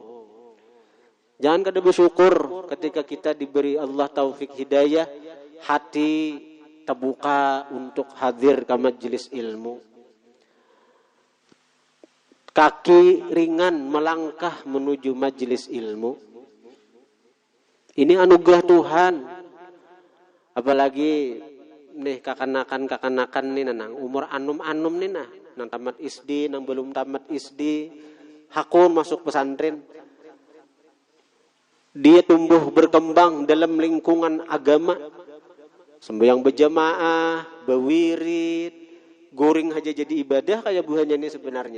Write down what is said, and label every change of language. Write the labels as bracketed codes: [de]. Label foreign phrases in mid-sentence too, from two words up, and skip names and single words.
[id] Jangan kada bersyukur ketika kita diberi Allah taufik hidayah, hati terbuka untuk hadir ke majelis ilmu. Kaki ringan melangkah menuju majelis ilmu. Ini anugerah Tuhan. [bjn] Apalagi nih kakanakan nih nang umur anum nih nang tamat SD, nang belum tamat SD, hakun masuk pesantren. [id] dia tumbuh berkembang dalam lingkungan agama, sembahyang berjamaah, berwirid, guring aja jadi ibadah kayak buahnya ini sebenarnya.